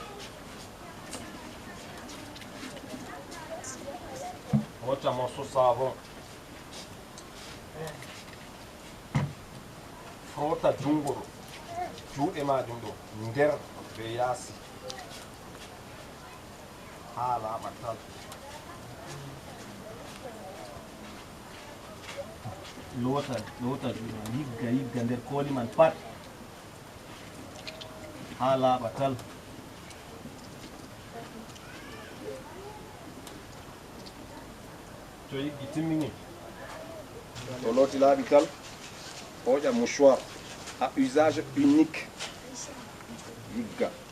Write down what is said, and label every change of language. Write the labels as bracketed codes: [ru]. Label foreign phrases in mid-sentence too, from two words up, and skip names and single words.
[ff] wota [fr] morceau savon [ff] frota jungoro juuɗe majum ɗo nder be yaasi ha laaɓa tal lota yigga nder kooli man pat ha laaɓa tal to yiggi timmini to looti laaɓi tal oƴa [fr] mouchoir à usage unique [ff] yigga